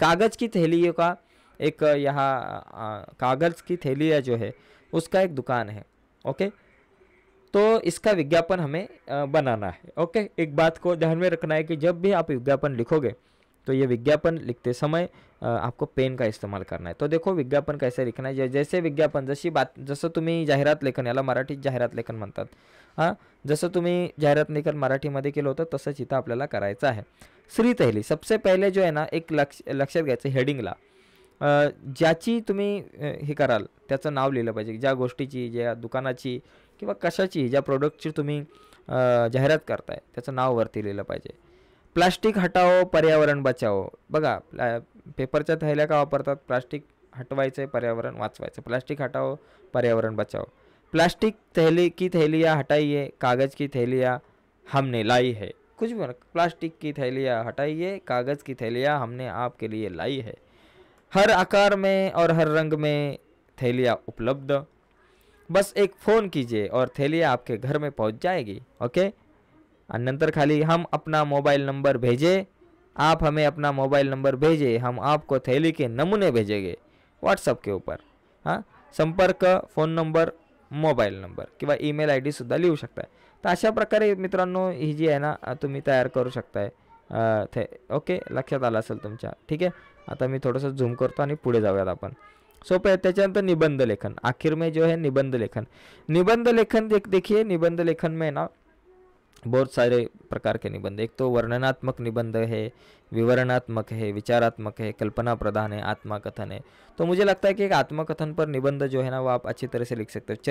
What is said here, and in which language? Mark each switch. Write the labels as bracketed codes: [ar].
[hi] कागज़ की थैलियों का एक यहाँ कागज़ की थैलियाँ जो है उसका एक दुकान है। ओके। तो इसका विज्ञापन हमें बनाना है। ओके। एक बात को ध्यान में रखना है कि जब भी आप विज्ञापन लिखोगे तो ये विज्ञापन लिखते समय आपको पेन का इस्तेमाल करना है। तो देखो विज्ञापन कैसे लिखना है, जैसे विज्ञापन, [mr] जसं तुम्ही जाहिरात लेखन, याला मराठीत जाहिरात लेखन म्हणतात, हां, जसं तुम्ही जाहिरात लेखन मराठीमध्ये केलं होतं तसंच इथं आपल्याला करायचं आहे। श्री थैली, सबसे पहिले जो आहे ना, एक लक्षात घ्यायचं हेडिंगला, ज्याची तुम्ही हे कराल त्याचं नाव लिहिलं पाहिजे, ज्या गोष्टीची, ज्या दुकानाची किंवा कशाची, ज्या प्रोडक्टची तुम्ही जाहिरात करताय त्याचं नाव वरती लिहिलं पाहिजे। [hi] प्लास्टिक हटाओ, पर्यावरण बचाओ। [mr] बघा, पेपरच्या थैल्या का वापरतात? प्लास्टिक हटवायचं आहे, पर्यावरण वाचवायचं। [hi] प्लास्टिक हटाओ, पर्यावरण बचाओ। प्लास्टिक थैली की थैलियाँ हटाइए, कागज़ की थैलियाँ हमने लाई है। कुछ भी, प्लास्टिक की थैलियाँ हटाइए, कागज़ की थैलियाँ हमने आपके लिए लाई है। हर आकार में और हर रंग में थैलियाँ उपलब्ध, बस एक फ़ोन कीजिए और थैलियाँ आपके घर में पहुंच जाएगी। ओके। और नंतर खाली हम अपना मोबाइल नंबर भेजें, आप हमें अपना मोबाइल नंबर भेजें, हम आपको थैली के नमूने भेजेंगे व्हाट्सअप के ऊपर। [mr] हां, संपर्क, फोन नंबर, मोबाईल नंबर किंवा ईमेल आय डीसुद्धा लिहू शकताय। तर अशा प्रकारे मित्रांनो ही जी आहे ना तुम्ही तयार करू शकताय। ओके, लक्षात आलं असेल तुमच्या। ठीक आहे। आता मी थोडंसं झूम करतो आणि पुढे जाऊयात आपण। सोपं है। [hi] त्याच्यानंतर निबंध लेखन, आखिर में जो है निबंध लेखन। निबंध लेखन देखिए, निबंध लेखन में ना बहुत सारे प्रकार के निबंध, एक तो वर्णनात्मक निबंध है, विवरणात्मक है, विचारात्मक है, कल्पना प्रधान है, आत्मकथन है। तो मुझे लगता है कि एक आत्मकथन पर निबंध जो है ना वो आप अच्छी तरह से लिख सकते हो।